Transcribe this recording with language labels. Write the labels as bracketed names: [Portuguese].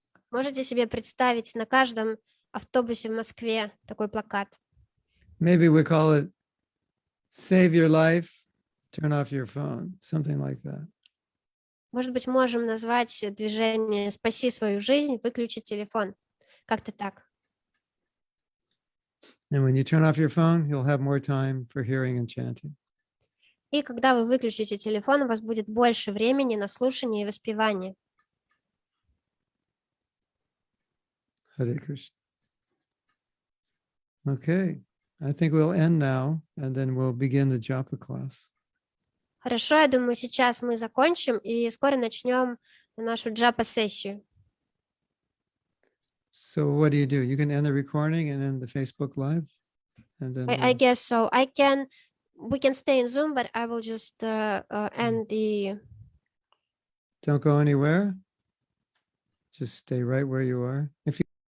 [Russian] Можете себе представить на каждом автобусе в Москве такой плакат? [English] Maybe we call it save your life, turn off your phone, something like that. [Russian] Может быть, можем назвать движение «Спаси свою жизнь, выключи телефон». Как-то так. [English] And when you turn off your phone, you'll have more time for hearing and chanting. [Russian] И когда вы выключите телефон, у вас будет больше времени на слушание и воспевание. Hare Krishna. [English] Okay, I think we'll end now and then we'll begin the japa class. [Russian] Хорошо, я думаю, сейчас мы закончим и скоро начнем нашу джапа-сессию. [English] So what do? You can end the recording and end the Facebook Live? And then I guess so. We can stay in Zoom, but I will just end the... don't go anywhere. Just stay right where you are. If you